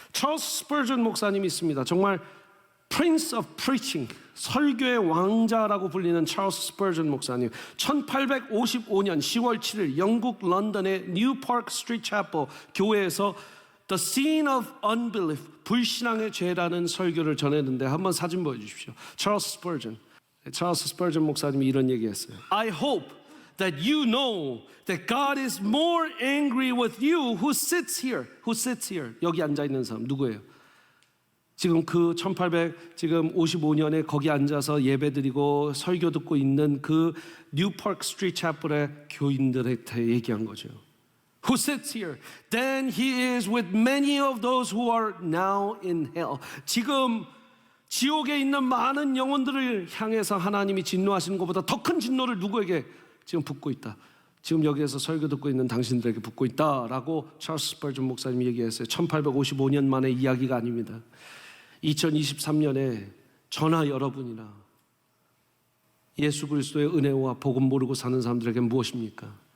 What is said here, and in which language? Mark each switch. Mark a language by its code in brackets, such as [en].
[ko] 찰스 스퍼전 목사님이 있습니다. 정말 [en] Prince of Preaching, [ko] 설교의 왕자라고 불리는 찰스 스퍼전 목사님. 1855년 10월 7일 영국 런던의 뉴파크 스트리트 채플 교회에서 [en] The Sin of Unbelief, [ko] 불신앙의 죄라는 설교를 전했는데 한번 사진 보여주십시오. 찰스 스퍼전 목사님이 이런 얘기했어요. [en] I hope that you know that God is more angry with you who sits here. [ko] 여기 앉아 있는 사람 누구예요? 지금 그 1855년에 거기 앉아서 예배드리고 설교 듣고 있는 그 뉴파크 스트리트 채플의 교인들한테 얘기한 거죠. [en] Who sits here? Then he is with many of those who are now in hell. [ko] 지금 지옥에 있는 많은 영혼들을 향해서 하나님이 진노하시는 것보다 더 큰 진노를 누구에게 지금 붙고 있다. 지금 여기에서 설교 듣고 있는 당신들에게 붙고 있다라고 찰스 스펄전 목사님이 얘기했어요. 1855년 만의 이야기가 아닙니다. 2023년에 저나 여러분이나 예수 그리스도의 은혜와 복음 모르고 사는 사람들에게 무엇입니까?